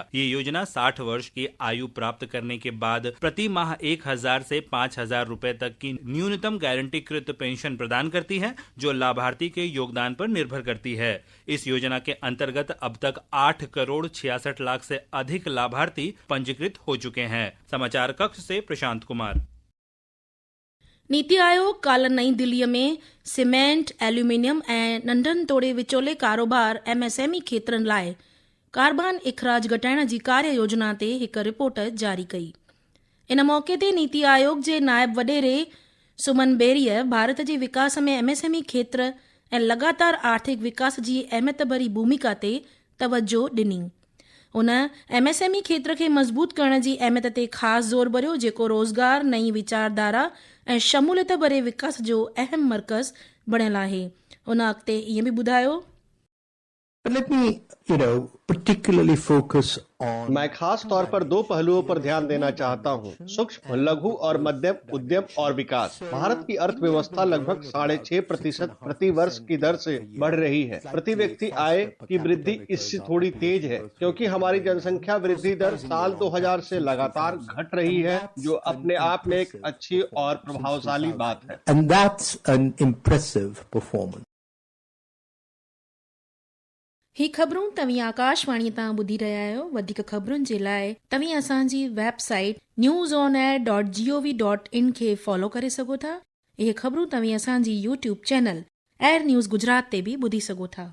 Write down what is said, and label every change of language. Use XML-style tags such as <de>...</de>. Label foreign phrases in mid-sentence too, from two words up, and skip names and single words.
<hi>ये योजना 60 वर्ष की आयु प्राप्त करने के बाद प्रति माह 1,000 से 5,000 रुपए तक की न्यूनतम गारंटीकृत पेंशन प्रदान करती है, जो लाभार्थी के योगदान पर निर्भर करती है। इस योजना के अंतर्गत अब तक 8 करोड़ 66 लाख से अधिक लाभार्थी पंजीकृत हो चुके हैं। समाचार कक्ष से प्रशांत कुमार।</hi> <sd>नीति आयोग काल्ह नईं दिल्लीअ में सीमेंट, एल्यूमीनियम ऐं नंढनि तोड़े विचोले कारोबार MSME खेत्रनि लाइ कार्बन इखराज घटाइण जी कार्य योजना ते हिकु रिपोर्ट जारी कई। इन मौके ते नीति आयोग जे नायब वडेरे सुमन बेरीअ भारत जे विकास में MSME खेत्र ऐं लगातार आर्थिक विकास जी अहमियत भरी भूमिका ते तवजो ॾिनी। उन MSME खेत्र खे मज़बूत करण जी अहमियत ते ख़ासि ज़ोर भरियो, जेको रोज़गार, नई वीचारधारा ऐं शमूलियत भरे विकास जो अहम मर्कज़ बणियल आहे। उन अॻिते ईअं बि ॿुधायो।</sd> <en>Let me, particularly focus on.</en> <hi>मैं खास तौर पर 2 पहलुओं पर ध्यान देना चाहता हूँ: सूक्ष्म, लघु और मध्यम उद्यम और विकास। भारत की अर्थव्यवस्था लगभग 6.5% प्रति वर्ष की दर से बढ़ रही है। प्रति व्यक्ति आय की वृद्धि इससे थोड़ी तेज है, क्योंकि हमारी जनसंख्या वृद्धि दर साल 2000 से लगातार घट रही है, जो अपने आप में एक अच्छी और प्रभावशाली बात है।</hi> <en>And that's an impressive performance.</en> <sd>ही ख़बरूं तव्हीं आकाशवाणी तां ॿुधी रहिया आहियो। वधीक ख़बरुनि जे लाइ तव्हीं असांजी वेबसाइट newsonair.gov.in खे फॉलो करे सघो था। इहे ख़बरूं तव्हीं असांजी YouTube चैनल एयर न्यूज़ गुजरात ते बि ॿुधी सघो था।</sd>